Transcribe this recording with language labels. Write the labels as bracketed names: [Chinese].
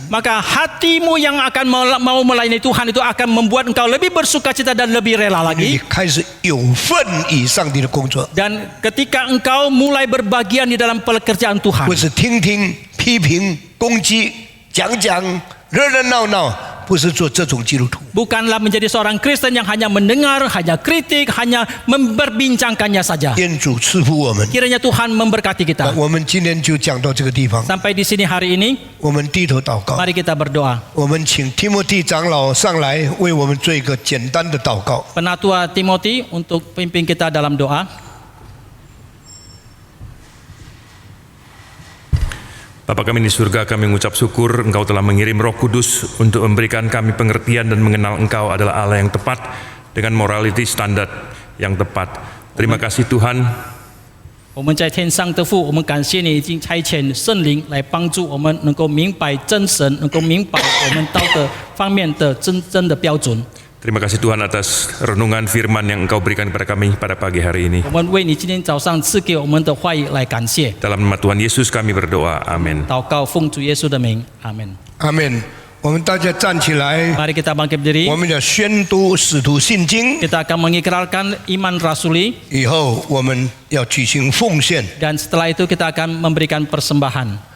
[Indonesian] Maka hatimu yang akan mau melayani Tuhan itu akan membuat engkau lebih bersukacita dan lebih rela [Chinese] 你 [Indonesian] lagi. [Chinese] 开始有份于上帝的工作， [Indonesian] Dan ketika engkau mulai berbagian di dalam pekerjaan Tuhan, [Chinese] 不是听听、批评、攻击、讲讲、热热闹闹，不是做这种基督徒。 [Indonesian] bukanlah menjadi seorang Kristen yang hanya mendengar, hanya kritik, hanya memperbincangkannya saja. [Chinese] 愿主赐福我们。 [Indonesian] Kiranya Tuhan memberkati kita. [Chinese] 我们今天就讲到这个地方， [Indonesian] Sampai di sini hari ini, [Chinese] 我们低头祷告。 [Indonesian] mari kita berdoa. [Chinese] 我们请提摩太长老上来为我们做一个简单的祷告。 [Indonesian] Penatua Timothy untuk pimpin kita dalam doa. Bapa kami di surga, kami mengucap syukur Engkau telah mengirim Roh Kudus untuk memberikan kami pengertian dan mengenal Engkau adalah Allah yang tepat dengan morality standar yang tepat. Terima kasih Tuhan. [Chinese] 我们在天上的父，我们感谢你已经差遣圣灵来帮助我们，能够明白真神，能够明白我们道德方面的真正的标准。 [Indonesian] Terima kasih Tuhan atas renungan firman yang Engkau berikan kepada kami pada pagi hari ini. [Chinese] 我们为你今天早上赐给我们的话语来感谢。 [Indonesian] Dalam nama Tuhan Yesus kami berdoa. Amin. [Chinese] 祷告奉主耶稣的名，阿门。阿门。我们大家站起来， [Indonesian] Mari kita bangkit berdiri. [Chinese] 我们要宣读使徒信经， [Indonesian] Kita akan mengikrarkan iman rasuli [Chinese] 以后我们要举行奉献。 [Indonesian] dan setelah itu kita akan memberikan persembahan.